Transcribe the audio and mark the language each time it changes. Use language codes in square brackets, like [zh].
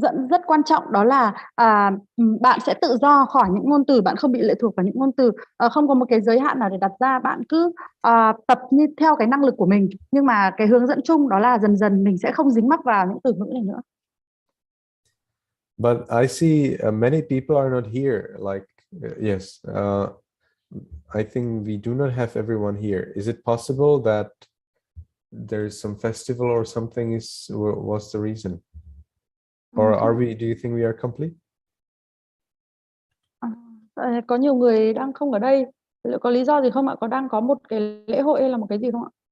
[vi] Rất quan trọng đó là bạn sẽ tự do khỏi những ngôn từ, bạn không bị lệ thuộc vào những ngôn từ, không có một cái giới hạn nào để đặt ra, bạn cứ tập như theo cái năng lực của mình, nhưng mà cái hướng dẫn chung đó là dần dần mình sẽ không dính mắc vào những từ ngữ này nữa. [en] But I see many people are not here. Like yes, I think we do not have everyone here. Is it possible that there's some festival or something was the reason? Or are we? Do you think we are complete? [vi] Có nhiều người đang không ở đây. Liệu có lý do gì không ạ? Có đang có một cái lễ hội hay là một cái gì không ạ?